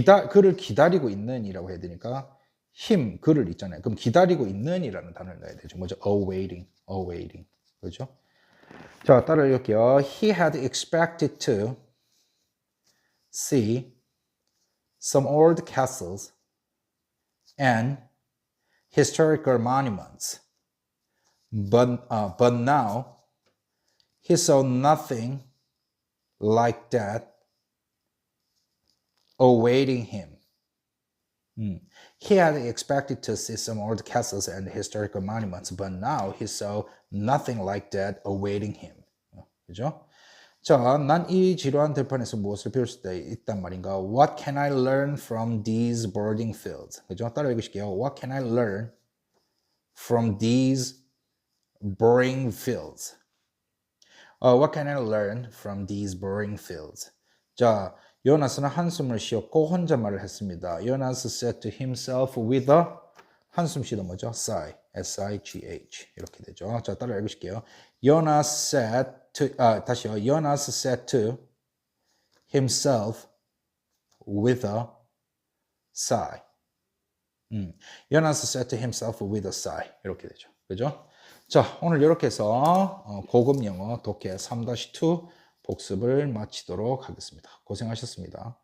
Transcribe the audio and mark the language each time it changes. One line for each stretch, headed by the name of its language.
Korean: 그를 기다리고 있는이라고 해야 되니까 him, 그를 있잖아요. 그럼 기다리고 있는이라는 단어를 넣어야 되죠. 뭐죠? awaiting. 그렇죠? 자, 따라 읽을게요.
English: He had expected to see some old castles and historical monuments. But now he saw nothing like that awaiting him. He had expected to see some old castles and historical monuments, but now he saw nothing like that awaiting him.
Korean: 그죠? 자, 난 이 지루한 들판에서 무엇을 배울 수 있단 말인가?
English: What can I learn from these boarding fields?
Korean: 그죠? 따라 읽으실게요.
English: What can I learn from these boring fields? What can I learn from these boring fields?
Korean: 자, 요나스는 한숨을 쉬었고 혼잣말을 했습니다.
English: 요나스 said to himself with a
Korean: 한숨 쉬다 뭐죠?
English: sigh, S-I-G-H
Korean: 이렇게 되죠. 자, 따라 읽으실게요.
English: 요나스 said to
Korean: 다시요.
English: 요나스 said to himself with a sigh. 요나스 said to himself with a sigh
Korean: 이렇게 되죠. 그죠? 자, 오늘 이렇게 해서 고급 영어 독해 3-2 복습을 마치도록 하겠습니다. 고생하셨습니다.